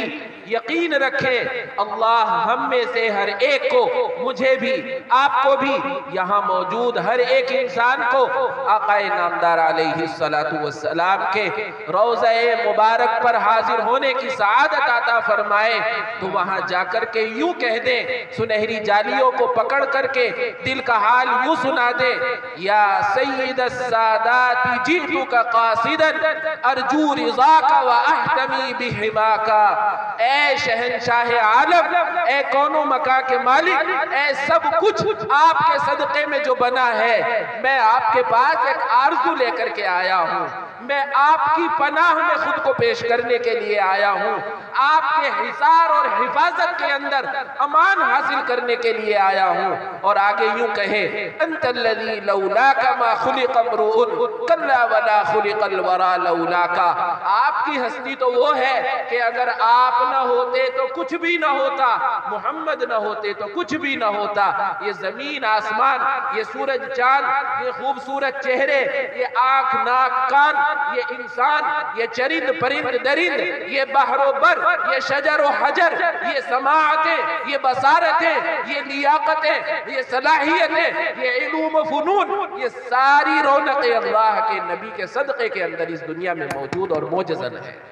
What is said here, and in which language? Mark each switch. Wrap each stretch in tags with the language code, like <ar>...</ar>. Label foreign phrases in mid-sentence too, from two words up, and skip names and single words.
<hi>यकीन रखें, अल्लाह हम में से हर एक को, मुझे भी, आपको भी, यहाँ मौजूद हर एक इंसान को आकाए नामदार</hi> <ar>عليه الصلاة والسلام</ar> <hi>के रोज़े मुबारक पर हाजिर होने की सआदत अता फरमाए। तो वहां जाकर के यूं कह दे, सुनहरी जालियों को पकड़ करके दिल का हाल यूं सुना दे,</hi> <ar>يا سيد السادات جئتك قاصدا أرجو رضاك وأحتمي بحماك.</ar> <hi>ए शहंशाह आलम, ए कौनो मका के मालिक, ए सब कुछ आपके सदक़े में जो बना है, मैं आपके पास एक आरज़ू लेकर के आया हूँ, मैं आपकी पनाह में खुद को पेश करने के लिए आया हूँ, आपके हिसार और हिफाजत के अंदर अमान हासिल करने के लिए आया हूँ। और आगे यूं कहे,</hi> <ar>أنت الذي لولاك ما خلق امرؤ كلا ولا خلق الورى لولاك.</ar> <hi>आपकी हस्ती तो वो है कि अगर आप न होते तो कुछ भी न होता, मोहम्मद न होते तो कुछ भी न होता। ये जमीन आसमान, ये सूरज चांद, ये खूबसूरत चेहरे, ये आंख नाक कान, ये इंसान, ये चरिंद परिंद दरिंद, ये बहरो बर, ये शजर व हजर, ये समाअतें, ये बसारतें, ये लियाकतें, ये सलाहियतें, ये इल्म फुनून, ये सारी रौनक़ें अल्लाह के नबी के सदक़े के अंदर इस दुनिया में मौजूद और मोजज़न है।</hi>